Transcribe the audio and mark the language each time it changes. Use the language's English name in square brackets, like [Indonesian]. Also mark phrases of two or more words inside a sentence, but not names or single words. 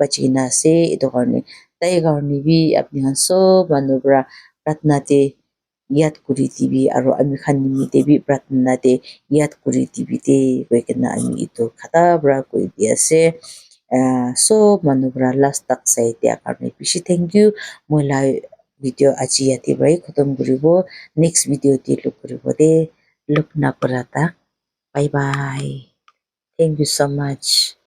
[Naga Pidgin] bachi kena ase edu karne tai karne bi apni khan sob manu pra pratna de yat kuri dibi aro ami khan nimi de bi pratna de yat kuri dibi de koi kena ami edu khata pra koi di ase sob manu pra last tak sai dia karne bishi [English] thank you [Naga Pidgin] moi la video aji yate prai khotom kuribo [English] next video [Naga Pidgin] te look kuribo de look na kura ta [English] bye bye thank you so much